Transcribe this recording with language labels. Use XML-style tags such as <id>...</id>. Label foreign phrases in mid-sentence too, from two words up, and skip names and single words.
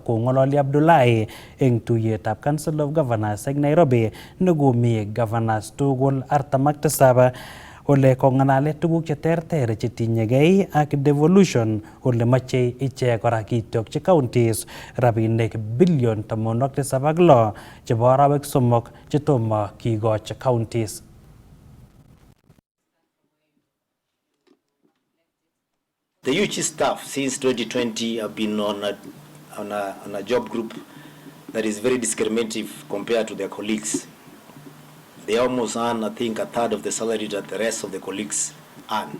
<kln>Kong'ololi Abdullahi eng tuyetab Council of Governors eng Nairobi nekomi governors tugul 47 ole kong'alale tuguk cheterter chetinyegei ak devolution ole mache ichek kora kityokchi counties rabinik bilion 76 chebo arawek 3 chetomo kikochi counties.</kln> <en>The UG staff since 2020 have been on a job group that is very discriminative compared to their colleagues. They almost earn, I think, a third of the salary that the rest of the colleagues earn.</en>